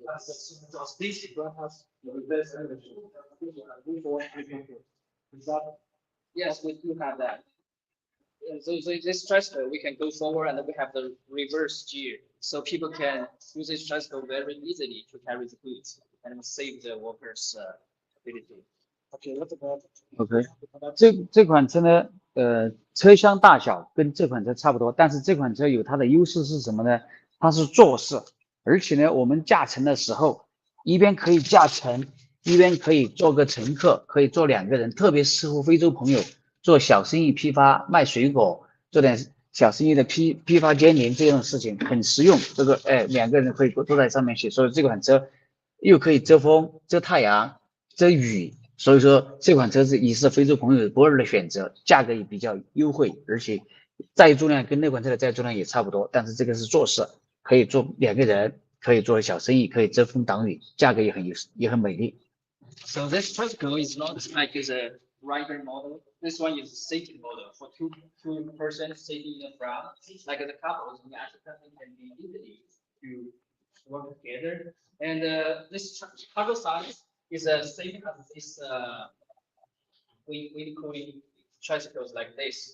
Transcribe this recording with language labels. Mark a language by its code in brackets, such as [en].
[en] This one has the reverse energy. Is that? Yes, we do have that. So this tricycle, we can go forward and then we have the reverse gear. So people can use this tricycle very easily to carry the goods and save the workers' ability. Okay, what about? [zh] OK，这款车呢，车厢大小跟这款车差不多，但是这款车有它的优势是什么呢？它是坐式，而且呢，我们驾乘的时候，一边可以驾乘，一边可以做个乘客，可以坐2个人，特别适合非洲朋友做小生意批发、卖水果，做点小生意的批发兼营这种事情，很实用。这个2个人可以坐在上面去，所以这款车又可以遮风、遮太阳、遮雨。所以说这款车也是非洲朋友不二的选择，价格也比较优惠，而且载重量跟那款车的载重量也差不多，但是这个是坐式，可以坐2个人，可以做小生意，可以遮风挡雨，价格也很美丽。 [en] So this tricycle is not like a rider model. This one is a seating model for two persons sitting in the front, like the couples in Africa can be easily to work together. And this cargo size is the same as this wind cooling tricycles like this.